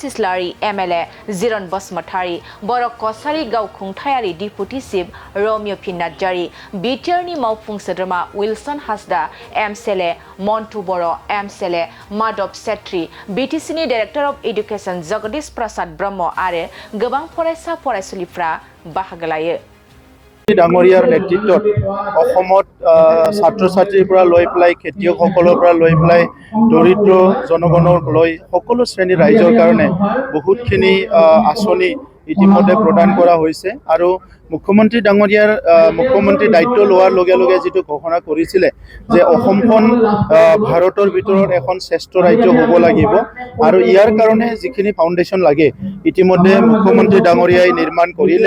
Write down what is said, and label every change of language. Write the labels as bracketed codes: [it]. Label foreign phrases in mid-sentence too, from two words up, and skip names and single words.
[brx] इस्लारि, एमएलए जिरन बसुमतारी, बर' कछारी गावखुंथायारि [en] deputy chief [brx] रमिय नार्जारी, बिटिआरनि मावफुं सोद्रोमा उइलसन हासदा, एमसिएलए मन्टु बर', एमसिएलए माधव सेट्री, बिटिसिनि [en] director of education [brx] जगदीश प्रसाद ब्रह्म आरो गोबां फरायसा फरायसुलिफ्रा बाहागो लायो। [as] ডাঙৰীয়াৰ নেতৃত্বত অসমত ছাত্ৰ ছাত্ৰীৰ পৰা লৈ পেলাই খেতিয়কসকলৰ পৰা লৈ পেলাই দৰিদ্ৰ জনগণক লৈ সকলো শ্ৰেণীৰ ৰাইজৰ কাৰণে বহুতখিনি আঁচনি ইতিমধ্যে প্ৰদান কৰা হৈছে আৰু মুখ্যমন্ত্ৰী ডাঙৰীয়াৰ মুখ্যমন্ত্ৰী দায়িত্ব লোৱাৰ লগে লগে যিটো ঘোষণা কৰিছিলে যে অসমখন ভাৰতৰ ভিতৰত এখন শ্ৰেষ্ঠ ৰাজ্য হ'ব লাগিব আৰু ইয়াৰ কাৰণে যিখিনি ফাউণ্ডেশ্যন লাগে ইতিমধ্যে মুখ্যমন্ত্ৰী ডাঙৰীয়াই নিৰ্মাণ কৰিলে।